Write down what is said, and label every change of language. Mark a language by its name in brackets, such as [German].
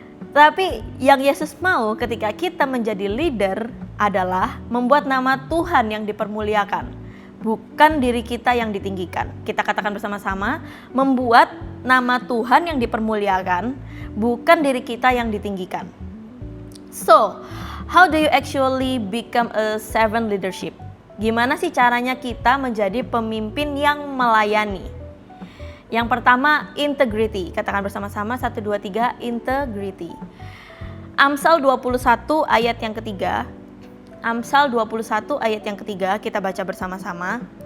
[Indonesian] Tapi yang Yesus mau ketika kita menjadi leader adalah membuat nama Tuhan yang dipermuliakan, bukan diri kita yang ditinggikan. Kita katakan bersama-sama, membuat nama Tuhan yang dipermuliakan, bukan diri kita yang ditinggikan. [English] So, how do you actually become a servant leadership? [Indonesian] Gimana sih caranya kita menjadi pemimpin yang melayani? Yang pertama, integrity. Katakan bersama-sama, 1, 2, 3, integrity. Amsal 21 ayat yang ketiga. Amsal 21 ayat yang ketiga, kita baca bersama-sama.